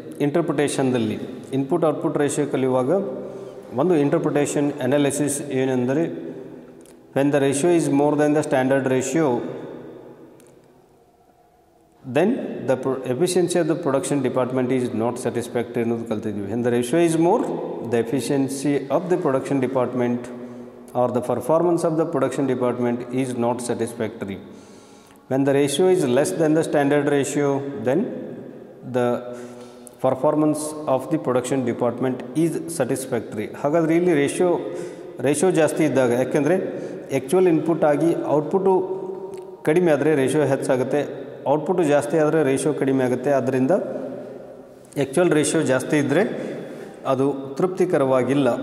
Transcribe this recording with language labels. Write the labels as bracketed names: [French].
[Kannada] ಇಂಟರ್ಪ್ರಿಟೇಷನ್ದಲ್ಲಿ input output ratio ಕಲಿಯುವಾಗ ಒಂದು interpretation analysis ಏನೆಂದರೆ, [English] when the ratio is more than the standard ratio then the efficiency of the production department is not satisfactory [Kannada] ಅನ್ನೋದು ಕಲ್ತಿದ್ವಿ. [English] When the ratio is more, the efficiency of the production department or the performance of the production department is not satisfactory. When the ratio is less than the standard ratio, then the performance of the production department is satisfactory. [Kannada] ಹಾಗಾದರೆ ಇಲ್ಲಿ ratio ಜಾಸ್ತಿ ಇದ್ದಾಗ, ಯಾಕೆಂದರೆ actual input ಆಗಿ output ಕಡಿಮೆ ಆದರೆ ratio ಹೆಚ್ಚಾಗುತ್ತೆ, output ಜಾಸ್ತಿ ಆದರೆ ರೇಷಿಯೋ ಕಡಿಮೆ ಆಗುತ್ತೆ. ಆದ್ದರಿಂದ ಆ್ಯಕ್ಚುಯಲ್ ರೇಷಿಯೋ ಜಾಸ್ತಿ ಇದ್ದರೆ ಅದು ತೃಪ್ತಿಕರವಾಗಿಲ್ಲ.